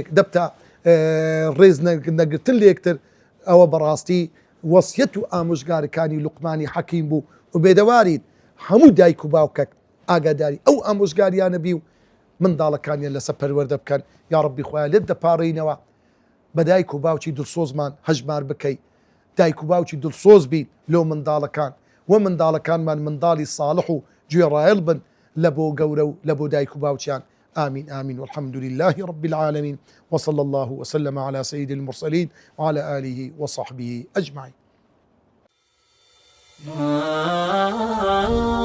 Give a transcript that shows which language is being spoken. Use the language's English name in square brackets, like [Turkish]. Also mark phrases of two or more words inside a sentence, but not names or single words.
[Central Kurdish] دەبتە ڕێز نەگرتن لە یەکتر ئەوە بەڕاستی وەسیەت و ئامۆژگارەکانی لوقمانی حەکیم بوو و بێدەوارید هەموو دایک و باوکەک ئاگاداری ئەو ئامۆژگاریانە بی و منداڵەکانیان لەسەر پەروەردە بکەن یا ڕەبی خۆیان لێت دەپاڕینەوە بە دایک و باوکی دڵسۆزمان هەژمار بکەی، دایک و باوکی دڵسۆز بین لەو منداڵەکان، و منداڵەکانمان منداڵی ساڵح و گوێڕایەڵ بن لە بۆ گەورە و لە بۆ دایک و باوکیان. [Arabic] آمين آمين والحمد لله رب العالمين وصلى الله وسلم على سيد المرسلين وعلى آله وصحبه أجمعين.